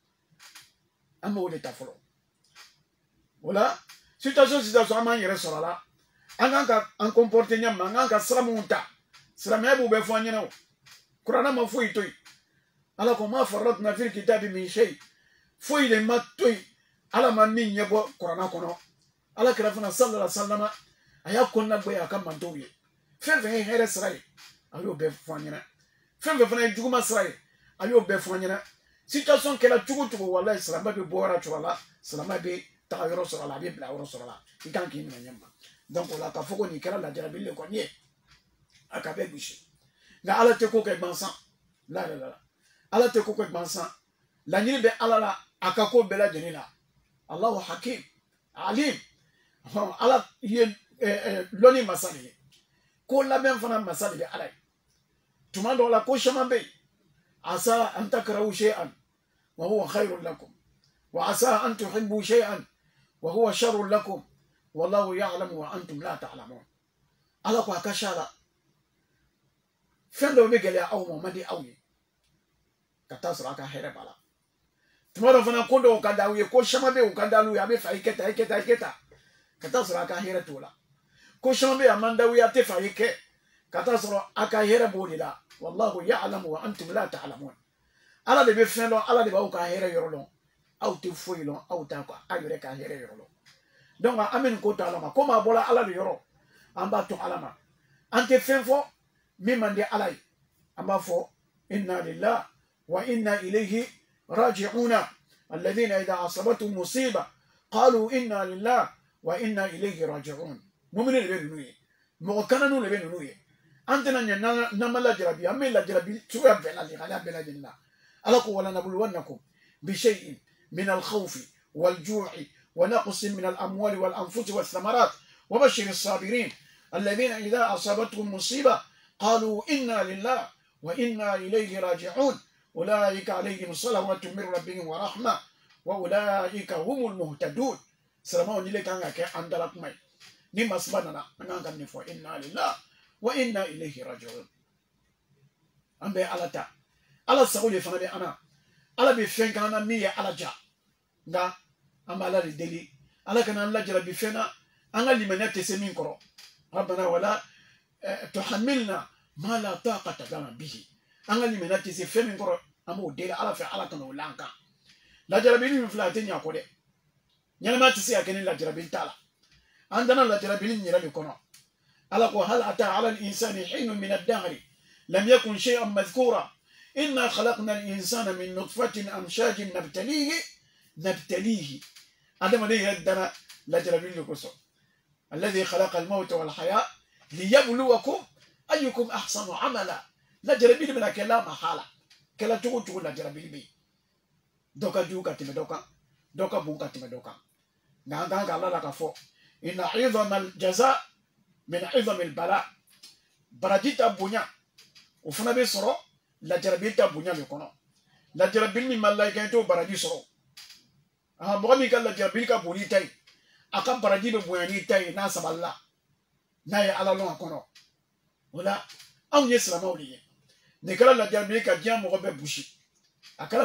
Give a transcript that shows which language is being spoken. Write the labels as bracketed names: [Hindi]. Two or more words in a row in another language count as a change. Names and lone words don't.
[Bambara] an b'o de ta fɔlɔ o la situation an b'an yɛrɛ sɔrɔ a la an kan ka an comporter ɲɛ min an kan ka sira minnu ta silamɛya b'u bɛɛ fɔ an ɲɛna o kuranɛ ma foyi to yen ala ko [Arabic] ما فرطنا في الكتاب من شيء [Bambara] foyi de ma to yen ala ma min ɲɛbɔ kuranɛ kɔnɔ ala kira fana [Arabic] صلى الله عليه وسلم [Bambara] a y'a kɔnɔna bɔ yen a ka mantow ye fɛn fɛn ye hɛrɛ sira ye a y'o bɛɛ fɔ an ɲɛna fɛn fɛn fana ye juguma sira ye a y'o bɛɛ fɔ an ɲɛna situation kɛra cogo cogo walahi silamɛ bɛ bɔ yɔrɔ cogo la silamɛ bɛ taga yɔrɔ sɔrɔ la a bɛ bila yɔrɔ sɔrɔ la i kan k'i minɛ ɲɛ ma donc o la k'a fɔ ko nin kɛra lajarabili le kɔni ye a ka bɛɛ gosi nka ala tɛ ko kɛ gansan la ala tɛ ko kɛ gansan laɲini bɛ ala la a ka ko bɛɛ lajɛlen la [Arabic] الله حكيم عليم [Bambara] ala ye lɔnni masa de ye ko labɛn fana masa de bɛ ala ye tuma dɔw la ko caman bɛ yen [Arabic] عسى أن تكرهوا شيئا وهو خير لكم وعسى أن تحبوا شيئا وهو شر لكم والله يعلم وأنتم لا تعلمون [Bambara] ala ko a ka ca la fɛn dɔw bɛ gɛlɛya aw ma o man di aw ye ka taa sɔrɔ a ka hɛrɛ b'a la tuma dɔ fana ko dɔw ka d'aw ye ko caman bɛ yen o ka d'aw ye a bɛ fɛ a ye kɛ tan a ye kɛ tan a ye kɛ tan ka taa sɔrɔ a ka hɛrɛ t'o la ko caman bɛ yen a man d'aw ye a tɛ fɛ a ye kɛ ka taa sɔrɔ a ka hɛrɛ b'o de la [Arabic] والله يعلم وأنتم لا تعلمون [Bambara] ala de bɛ fɛn dɔn ala de b'aw ka hɛrɛ yɔrɔ dɔn aw tɛ foyi dɔn aw t'a a yɛrɛ ka hɛrɛ yɔrɔ dɔn donc an bɛ nin ko to ala ma komi a bɔra ala de yɔrɔ an b'a to ala ma an tɛ fɛn fɔ min man di ala ye an b'a fɔ [Arabic] إنا لله وإنا إليه راجعون الذين إذا أصابتهم مصيبة قالوا إنا لله وإنا إليه راجعون [Bambara] mu'minin de bɛ ninnu ye mɔgɔ kananu de bɛ ninnu ye an tɛna ɲɛ n'an ma lajarabi an bɛ lajarabi cogoya bɛɛ la hali a bɛɛ lajɛlen na ala ko wala [Arabic] نبلونكم بشيء من الخوف والجوع ونقص من الأموال والأنفس والثمرات وبشر الصابرين الذين إذا أصابتهم مصيبة قالوا إنا لله وإنا إليه راجعون أولئك عليهم صلوات من ربهم ورحمة وأولئك هم المهتدون [Bambara] salama ni le kan ka kɛ an dala kuma ye ni masiba nana an kan ka nin fɔ [Arabic] إنا لله وإنا إليه راجعون [Bambara] an bɛ ala ta ala sago de fana bɛ ana ala bɛ fɛn k'an na min ye ala ja nka an bɛ ala de deli ala kana an lajarabi fɛn na an ka limaniya tɛ se min kɔrɔ [Arabic] ربنا ولا تحملنا ما لا طاقة لنا به [Bambara] an ka limaniya tɛ se fɛn min kɔrɔ an b'o deli ala fɛ ala kana o la an kan lajarabi min filɛ a tɛ ɲɛ kɔ dɛ ɲɛnɛma tɛ se ka kɛ ni lajarabi t'a la an dana lajarabi nin yɛrɛ de kɔnɔ ala ko [Arabic] هل أتى على الإنسان حين من الدهر لم يكن شيئا مذكورا إنا خلقنا الإنسان من نطفة أمشاج [Bambara] nabtalihi adama de yɛrɛ dana lajarabi de kosɔn [Arabic] الذي خلق الموت والحياة ليبلوكم أيكم أحسن عملا [Bambara] lajarabi de bɛna kɛ la mahala kɛla cogo cogo lajarabi bɛ yen dɔ ka jugu ka tɛmɛ dɔ kan dɔ ka bon ka tɛmɛ dɔ kan nka an kan ka ala la ka fɔ [Arabic] إن عظم الجزاء من عظم البلاء [Bambara] baraji ta bonya o fana bɛ sɔrɔ lajarabi ta bonya de kɔnɔ lajarabi min ma layika t'o baraji sɔrɔ mɔgɔ min ka lajarabi ka bon n'i ta ye a ka baraji bɛ bonya n'i ta ye n'a sabalila n'a ye ala lɔn a kɔnɔ o la anw ye silamɛw de ye nin kɛra lajarabi ka diɲɛ mɔgɔ bɛɛ gosi a kɛra